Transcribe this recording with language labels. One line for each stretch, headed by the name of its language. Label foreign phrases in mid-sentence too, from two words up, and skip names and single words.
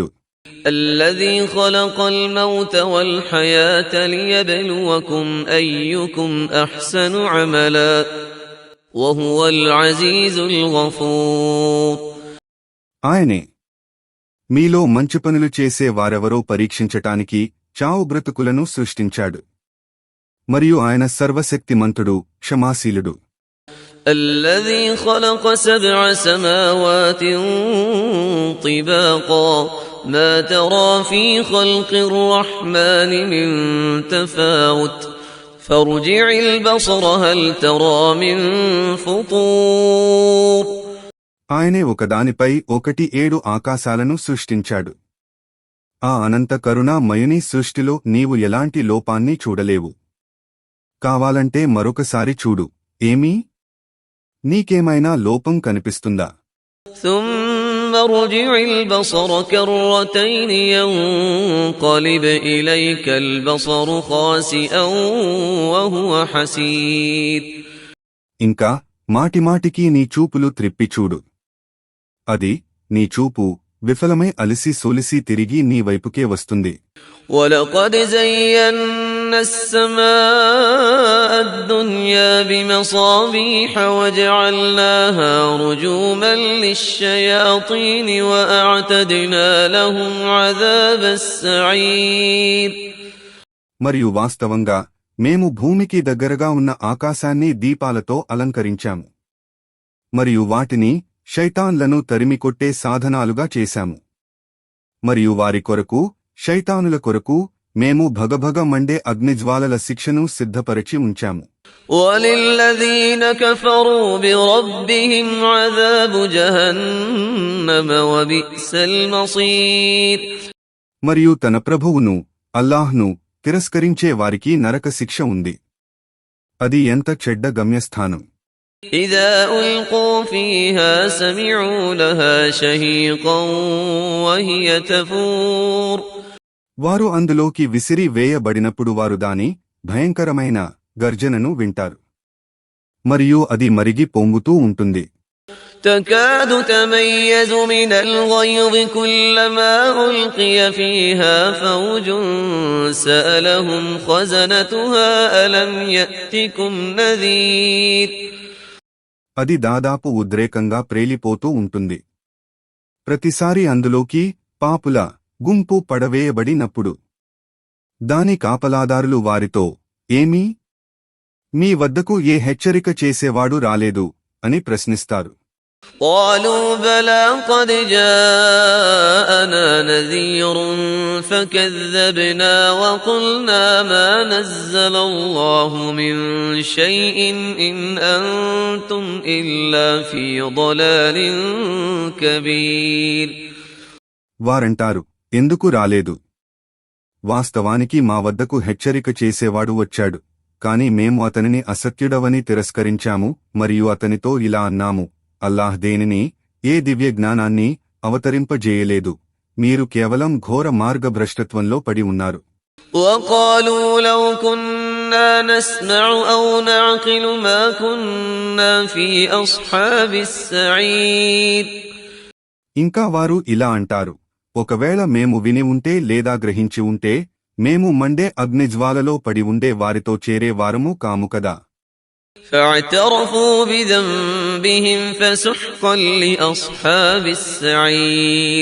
Arabic: الذي خلق الموت والحياة ليبلوكم أيكم أحسن عملا وهو العزيز الغفور.
Telugu: ఆయనే మీలో మంచి పనులు చేసే వారెవరో పరీక్షించటానికి చావు బ్రతుకులను సృష్టించాడు మరియు ఆయన సర్వశక్తిమంతుడు, క్షమాశీలుడు.
Arabic: الذي خلق 7 سماوات طباقا ما ترى في خلق الرحمن من تفاوت فارجع البصر هل ترى من فطور.
Telugu: ఆయనే ఒకదానిపై ఒకటి 7 ఆకాశాలను సృష్టించాడు. ఆ అనంత కరుణామయుని సృష్టిలో నీవు ఎలాంటి లోపాన్ని చూడలేవు. కావాలంటే మరొకసారి చూడు, ఏమీ నీకేమైనా లోపం కనిపిస్తుందా?
Arabic: ثم ارجع البصر كرتين ينقلب إليك البصر خاسئا وهو حسير.
Telugu: ఇంకా మాటిమాటికి నీ చూపులు త్రిప్పి చూడు. అది నీ చూపు విఫలమై అలిసి సోలిసి తిరిగి నీ వైపుకే వస్తుంది.
Arabic: وَلَقَدْ زَيَّنَّا السَّمَاءَ الدُّنْيَا بِمَصَابِيحَ وَجَعَلْنَاهَا رُجُومًا لِلشَّيَاطِينِ وَأَعْتَدْنَا لَهُمْ عَذَابَ السَّعِيرِ.
Telugu: మరియు వాస్తవంగా మేము భూమికి దగ్గరగా ఉన్న ఆకాశాన్ని దీపాలతో అలంకరించాము మరియు వాటిని శైతాన్లను తరిమికొట్టే సాధనాలుగా చేశాము. మరియు వారి కొరకు, శైతానుల కొరకు మేము భగభగ మండే అగ్నిజ్వాలల శిక్షను సిద్ధపరచి ఉంచాము.
Arabic: وَلِلَّذِينَ كَفَرُوا بِرَبِّهِمْ عَذَابُ جَهَنَّمَ وَبِئْسَ الْمَصِيرُ.
Telugu: మరియు తన ప్రభువును, అల్లాహ్ను తిరస్కరించే వారికి నరక శిక్ష ఉంది. అది ఎంత చెడ్డ గమ్యస్థానం.
Arabic: إِذَا أُلْقُوا فِيهَا سَمِعُوا لَهَا شَهِيقًا وَهِيَ تَفُورُ.
Telugu: వారు అందులోకి విసిరి వేయబడినప్పుడు వారు దాని భయంకరమైన గర్జనను వింటారు మరియు అది మరిగి పొంగుతూ ఉంటుంది.
Arabic: تكاد تميز من الغيظ كلما ألقي فيها فوج سألهم خزنتها ألم يأتكم نذير.
Telugu: అది దాదాపు ఉద్రేకంగా ప్రేలిపోతూ ఉంటుంది. ప్రతిసారి అందులోకి పాపుల గుంపు పడవేయబడినప్పుడు దాని కాపలాదారులు వారితో, ఏమీ మీ వద్దకు ఏ హెచ్చరిక చేసేవాడు రాలేదు అని ప్రశ్నిస్తారు.
Arabic: قالوا بلى قد جاءنا نذير فكذبنا وقلنا ما نزل الله من شيء إن أنتم إلا في ضلال كبير.
Telugu: వారంటారు, ఎందుకు రాలేదు? వాస్తవానికి మా వద్దకు హెచ్చరిక చేసేవాడు వచ్చాడు, కాని మేము అతనిని అసత్యుడవని తిరస్కరించాము మరియు అతనితో ఇలా అన్నాము, అల్లాహ్ దేనిని, ఏ దివ్య జ్ఞానాన్ని అవతరింపజేయలేదు. మీరు కేవలం ఘోర మార్గభ్రష్టత్వంలో పడి ఉన్నారు.
Arabic: وقالوا لو كنا كنا نسمع أو نعقل ما كنا في أصحاب السعير.
Telugu: ఇంకా వారు ఇలా అంటారు, ఒకవేళ మేము విని ఉంటే లేదా గ్రహించి ఉంటే మేము మండే అగ్నిజ్వాలలో పడి ఉండే వారితో చేరే వారము కాము కదా.
Arabic: فاعترفوا بذنبهم فسحقا لأصحاب السعير.